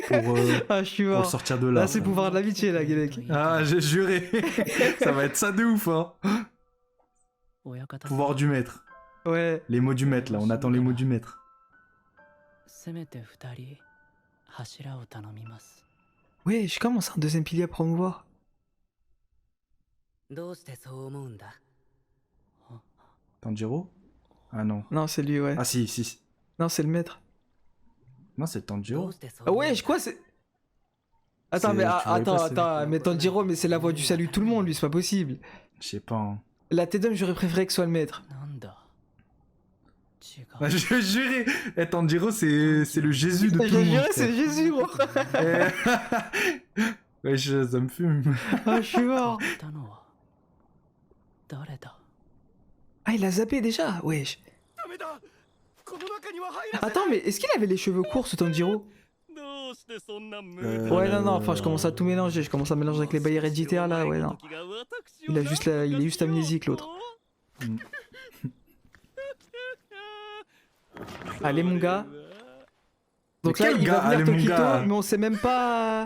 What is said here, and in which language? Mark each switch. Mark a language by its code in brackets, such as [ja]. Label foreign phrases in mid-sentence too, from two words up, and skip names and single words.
[fr] Ah, je suis pour le mort. sortir de là. Là, c'est pouvoir de l'amitié, là, Guélec. Ah, j'ai juré. Ça va être ça de ouf, hein. [ja] 親方さん [fr] Pouvoir du maître. Ouais. Les mots du maître, là. On attend les mots du maître. [ja] せめて二人柱を頼みます。 [fr] Ouais, je commence un deuxième pilier à promouvoir. [ja] どうしてそう思うんだ？ [fr] Tanjiro? Ah non. Non, c'est lui, ouais. Ah si. Non, c'est le maître. Non, c'est [ja] ど [fr] Tanjiro. [ja] うしてそう [fr] Ah [ja] 思うんだ [fr] ouais, quoi, c'est... Attends, mais Tu voyais pas, c'est- attends, mais Tanjiro, mais c'est la voix du salut de tout le monde, lui, c'est pas possible. Je sais pas. Hein. La Tedum, j'aurais préféré que ce soit le maître. [ja] なんだ違う [fr] Ah, je vais jurer. Eh, Tanjiro, c'est le Jésus de tout Je le monde. dirais, c'est Jésus, gros. Eh. Ouais, ça me fume. Ah, je suis mort. [ja] 言ったのは誰だ？ [fr] Ah, il a zappé déjà, wesh. [ja] ダメだ、この中には入らせない。 [fr] Attends, mais est-ce qu'il avait les cheveux courts, ce Tanjiro? [ja] どうしてそんな無 [fr] Ouais, non, enfin, je commence à tout mélanger. Je commence à mélanger avec les bails héréditaires, là, ouais, non. Il est juste amnésique, l'autre. Allez, mon gars. Donc Mais là, quel il gars, va venir allez, mon Tokito, gars. mais on sait même pas...